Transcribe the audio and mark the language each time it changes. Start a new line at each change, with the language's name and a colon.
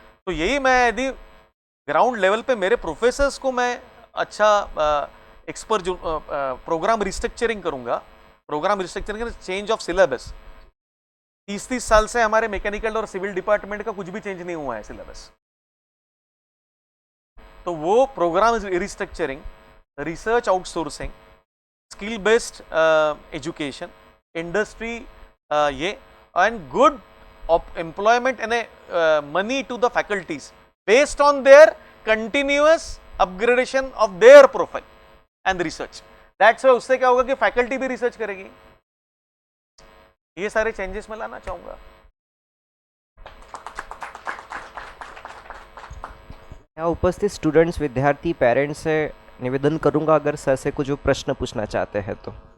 Hindi: तो यही मैं, यदि ग्राउंड लेवल पे मेरे प्रोफेसर्स को मैं अच्छा एक्सपर्ट, जो प्रोग्राम रिस्ट्रक्चरिंग करूंगा, programme restructuring, change of syllabus, 30 साल से हमारे मैकेनिकल और सिविल डिपार्टमेंट का कुछ भी चेंज नहीं हुआ है सिलेबस।
English: तो वो programme restructuring, research outsourcing, skill based education, industry, ये, and good employment and money to the faculties based on their continuous upgradation of their profile and research. That's why
Hindi: उससे क्या होगा कि फैकल्टी भी रिसर्च करेगी। ये सारे चेंजेस मैं लाना चाहूंगा। यहाँ उपस्थित स्टूडेंट्स, विद्यार्थी, पेरेंट्स से निवेदन करूंगा अगर सर से कुछ प्रश्न पूछना चाहते हैं तो।